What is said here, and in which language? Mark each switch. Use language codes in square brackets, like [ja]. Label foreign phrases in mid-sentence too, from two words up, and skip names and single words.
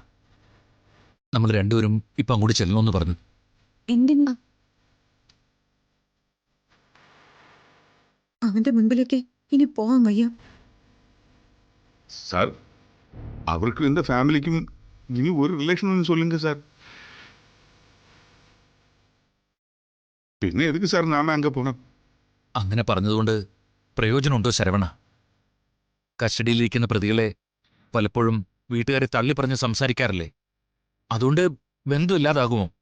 [ml] നമ്മൾ രണ്ടുപേരും ഇപ്പൊ അങ്ങോട്ട് ചെല്ലണമെന്ന് പറഞ്ഞു. എന്തിനാ? അവന്റെ മുൻപിലേക്ക് ഇനി പോവാൻ വയ്യ. [ta] சார், அவருக்கும் இந்த ஃபேமிலிக்கும் இனி ஒரு ரிலேஷன் சொல்லுங்க சார். பின்னே எதுக்கு சார் நாம அங்க போகணும்? [ml] അങ്ങനെ പറഞ്ഞതുകൊണ്ട് പ്രയോജനമുണ്ടോ ശരവണ? കസ്റ്റഡിയിലിരിക്കുന്ന പ്രതികളെ പലപ്പോഴും വീട്ടുകാരെ തള്ളിപ്പറഞ്ഞ് സംസാരിക്കാറില്ലേ? അതുകൊണ്ട് ബന്ധമില്ലാതാകുമോ?